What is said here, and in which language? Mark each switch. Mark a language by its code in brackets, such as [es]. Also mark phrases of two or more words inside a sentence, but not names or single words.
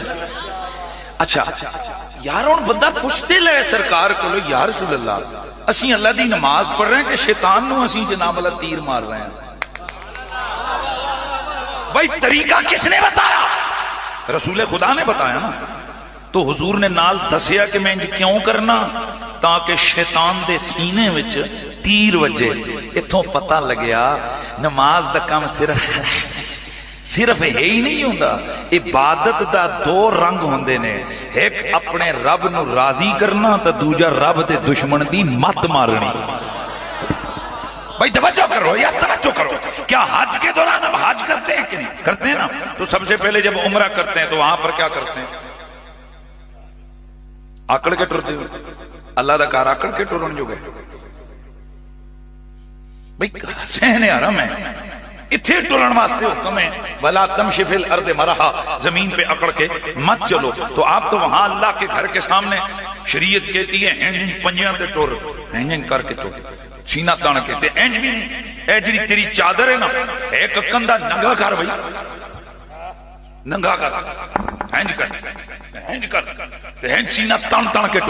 [pa] اچھا یار ہوں بندہ پوچھتے لے سرکار کو، [ar] یا رسول اللہ [pa] اسی اللہ دی نماز پڑھ رہے ہیں کہ شیطان نو اسی جناب اللہ تیر مار رہے ہیں؟ [ur] بھائی طریقہ کس نے بتایا؟ [pa] رسول خدا نے بتایا نا. تو حضور نے نال دسیا کہ میں کیوں کرنا، تاکہ شیطان دے سینے وچ تیر وجے. اتھوں پتہ لگیا نماز دا کام صرف ہے ہی نہیں ہوندا، عبادت دا دو رنگ ہوندے نے، ایک اپنے رب نو راضی کرنا تے دوجا رب دے دشمن دی مت مارنی. [ur] بھائی توجہ کرو یا توجہ کرو. کیا حج کے دوران اب حج کرتے ہیں کہ نہیں کرتے ہیں نا؟ تو سب سے پہلے جب عمرہ کرتے ہیں تو وہاں پر کیا کرتے ہیں؟ [pa] آکڑ کے ٹرتے ہو. اللہ دا کار آکڑ کے ٹرن جو گئے. بھائی سہن حرم ہے، اتھے ٹرن واسطے حکم ہے [ar] وَلَا تَمْشِ فِي الْأَرْضِ مَرَحًا، [ur] زمین پہ اکڑ کے مت چلو. تو آپ تو وہاں اللہ کے گھر کے سامنے شریعت کہتی ہے [pa] اینجن پنجیاں تے ٹور، اینجن کر کے ٹور، سینہ تان کے تے اینج بھی نہیں. اے جڑی تیری چادر ہے نا ایک کندھا ننگا کر، بھائی ننگا کر، اینج کر اینج کر تے اینج سینہ تان کے ٹور.